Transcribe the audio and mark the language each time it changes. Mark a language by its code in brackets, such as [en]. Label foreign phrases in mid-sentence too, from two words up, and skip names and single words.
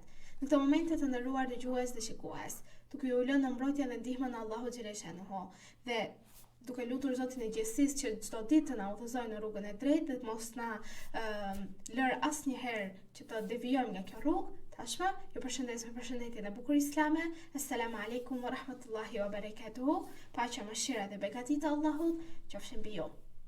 [sq] Në këtë momente të nderuar dëgjues dhe shikues, duke ju lënë në mbrojtjen dhe ndihmën e Allahut xhaleshanuhu dhe duke lutur Zotin e gjithësisë që çdo ditë të na udhëzojë në rrugën e drejtë dhe të mos na lër asnjëherë që të devijojmë nga kjo rrugë. Tashmë, ju përshëndes me përshëndetje dhe bukur islame. [ar] السلام عليكم ورحمة الله وبركاته. [sq] Paqja, mëshira dhe begatit e Allahut qofshin mbi ju.